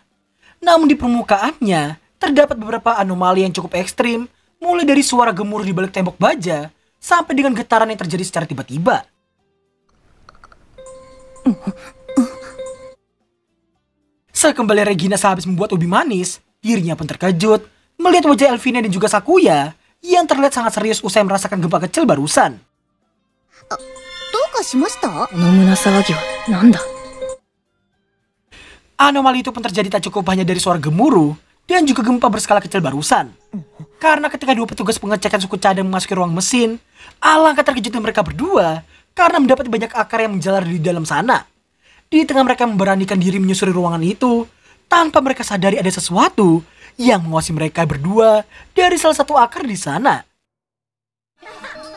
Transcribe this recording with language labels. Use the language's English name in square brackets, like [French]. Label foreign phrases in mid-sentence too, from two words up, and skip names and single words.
[Indonesian] Namun di permukaannya terdapat beberapa anomali yang cukup ekstrim, mulai dari suara gemuruh di balik tembok baja sampai dengan getaran yang terjadi secara tiba-tiba. Sekembali Regina sehabis membuat ubi manis, dirinya pun terkejut melihat wajah Elvina dan juga Sakuya yang terlihat sangat serius usai merasakan gempa kecil barusan. [Japanese] どうかしました？この胸騒ぎはなんだ？ [Indonesian] Anomali itu pun terjadi tak cukup hanya dari suara gemuruh dan juga gempa berskala kecil barusan. Karena ketika dua petugas pengecekan suku cadang memasuki ruang mesin, alangkah terkejutnya mereka berdua karena mendapati banyak akar yang menjalar di dalam sana. Di tengah mereka memberanikan diri menyusuri ruangan itu, tanpa mereka sadari ada sesuatu yang mengawasi mereka berdua dari salah satu akar di sana.